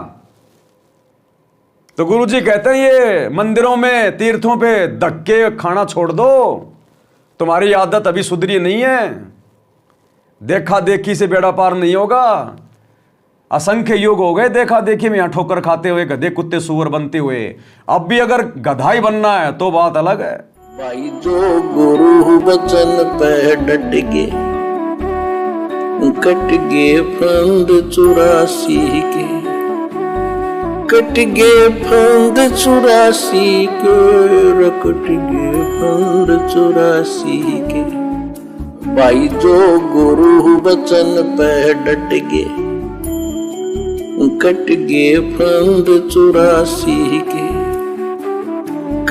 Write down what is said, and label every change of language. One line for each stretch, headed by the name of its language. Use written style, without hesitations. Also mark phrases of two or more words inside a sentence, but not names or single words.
Hindi: तो गुरुजी कहते हैं ये मंदिरों में तीर्थों पे धक्के खाना छोड़ दो, तुम्हारी आदत अभी सुधरी नहीं है। देखा देखी से बेड़ा पार नहीं होगा। असंख्य युग हो गए देखा देखी में, यहां ठोकर खाते हुए गधे कुत्ते सुअर बनते हुए। अब भी अगर गधाई बनना है तो बात अलग है। भाई जो गुरु वचन पे डट गे, कट गे फंद 84 के, कट गे फंद 84 के, रकट गे फंद 84 के। भाई जो गुरु वचन पे डट गे, कट गे फंद 84 के,